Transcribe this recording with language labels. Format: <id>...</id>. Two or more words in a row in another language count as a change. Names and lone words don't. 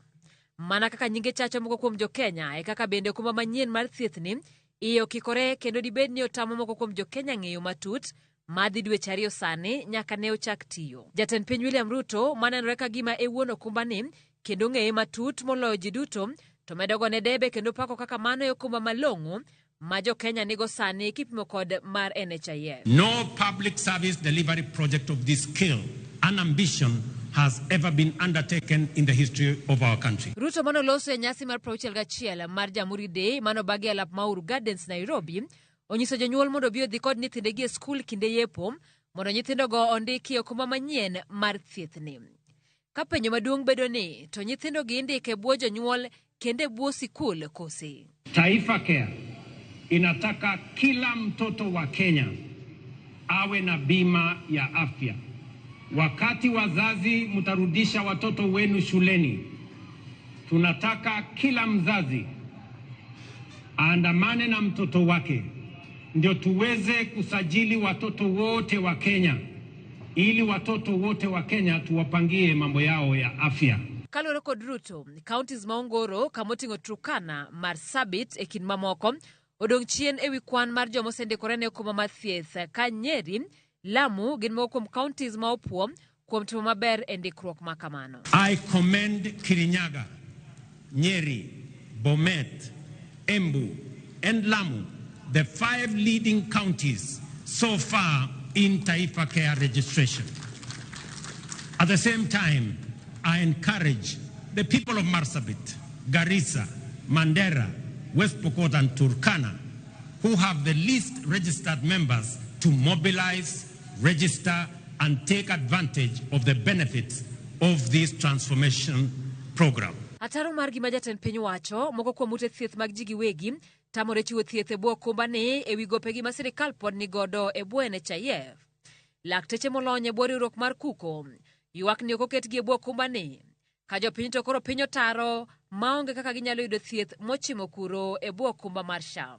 <luo>Mana kaka nyinge chacho moko kuom jo-Kenya e kaka bende okumba manyien mar thieth ni iyo kikore kendo dibed ni otamo moko kuom jo-Kenya ng'eyo matut madhi dweche ariyo sani nyaka ne ochak tiyo. Jatend piny William Ruto manenore ka gima e wuon okumba ni kendo ng'eye matut moloyo ji duto to medogo ne debe kendo pako kaka mano e okumba malong'o ma jo-Kenya nigo sani kipimo kod mar NHIF.</luo> <en>No public service delivery project of this scale and ambition has ever been undertaken in the history of our country.</en> <luo>Ruto manoloso e nyasi mar 61 mar Jamhuri Day manobagi e alap Mauru Gardens, Nairobi, onyiso jonyuol mondo bi odhi kod nyithindegi e skul kinde yepo mondo nyithindogo ondiki e okumba manyien mar thiethni. Ka penjo maduong' bedo ni to nyithindogi indiko e bwo jonyuol kendo e bwo sikul kosi.</luo> <sw>Taifa Care inataka kila mtoto wa Kenya awe na bima ya afya. Wakati wazazi mtarudisha watoto wenu shuleni, tunataka kila mzazi aandamane na mtoto wake ndio tuweze kusajili watoto wote wa Kenya, ili watoto wote wa Kenya tuwapangie mambo yao ya afya.</sw> <luo>Kalore kod Ruto, counties maongoro kamoting'o Turkana, Marsabit e kind mamoko odong' chien ewi kwan mar joma osendikore ne okumba mar thieth ka Nyeri, Lamu gin moko kuom counties ma opuo kuom timo maber e ndikruok ma kamano.</luo> <en>I commend Kirinyaga, Nyeri, Bomet, Embu and Lamu, the 5 leading counties so far in Taifa Care registration. At the same time, I encourage the people of Marsabit, Garissa, Mandera, West Pokot and Turkana, who have the least registered members, to mobilize, register and take advantage of the benefits of this transformation program.</en> <luo>Ataro mar gima jatend piny wacho moko kuom ute thieth mag ji giwegi tamore chiwo thieth e bwo okumba ni e wi gopegi ma sirikal pod ni godo e bwo NHIF. Lakteche molony e bwo riwruok mar kuko ywak ni ok oketgi e bwo okumba ni ka jopiny to koro piny otaro maonge kaka ginyalo yudo thieth mochimo kuro e bwo okumba mar SHA.</luo>